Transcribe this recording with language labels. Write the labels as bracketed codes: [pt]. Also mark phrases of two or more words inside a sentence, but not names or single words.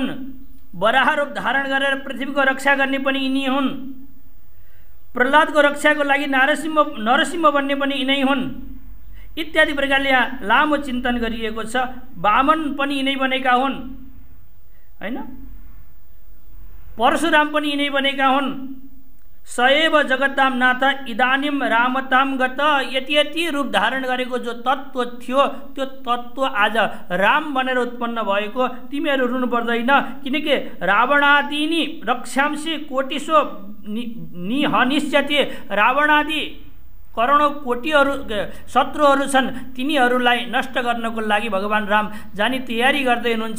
[ne] वराह रूप धारण गरेर पृथ्वीको रक्षा गर्ने पनि यिनी हुन्। प्रहलादको रक्षाको लागि नरसिंह बन्ने पनि यिनै हुन्। इत्यादि प्रकारले यहाँ लामो चिन्तन गरिएको छ। वामन पनि यिनै बनेका हुन् हैन, परशुराम पनि यिनै बनेका हुन्। [sa] सएव जगताम नाथ इदानीम रामताम गत, [ne] यति यति रूप धारण गरेको जो तत्त्व थियो त्यो तत्त्व आज राम बनेर उत्पन्न भएको। तिमीहरू रुनु पर्दैन, किनकि [sa] रावणादिनी रक्षांसी कोटिसो निहनिष्यते, [ne] रावणादि करोडौं कोटिहरू शत्रुहरू छन्, तिनीहरूलाई नष्ट गर्नको लागि भगवान् राम जानी तयारी गर्दै हुनुहुन्छ।